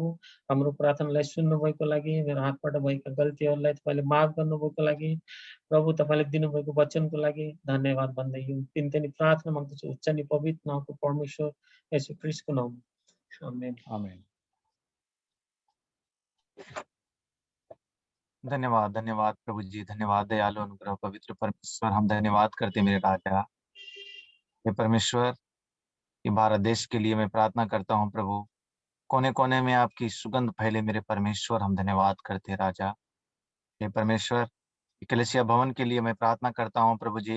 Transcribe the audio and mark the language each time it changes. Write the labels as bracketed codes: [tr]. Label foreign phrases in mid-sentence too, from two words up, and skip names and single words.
[ne] हाम्रो प्रार्थनालाई सुन्नुभएको लागि, मेरो हातबाट भएका गल्तीहरूलाई तपाईँले माफ गर्नुभएको लागि प्रभु, तपाईँले दिनुभएको वचनको लागि धन्यवाद भन्दै यो तिनतनी प्रार्थना माग्दछु उच्च नि पवित्र नामको परमेश्वर येशू ख्रीष्टको नाममा, आमेन। Amen. धन्यवाद धन्यवाद प्रभु जी, धन्यवाद दयालु अनुग्रह पवित्र परमेश्वर। [hi] हम धन्यवाद करते मेरे राजा। हे परमेश्वर, कि भारत देश के लिए मैं प्रार्थना करता हूँ प्रभु। कोने कोने में आपकी सुगंध फैले मेरे परमेश्वर, हम धन्यवाद करते राजा। हे परमेश्वर, कलीसिया भवन के लिए मैं प्रार्थना करता हूँ प्रभु जी।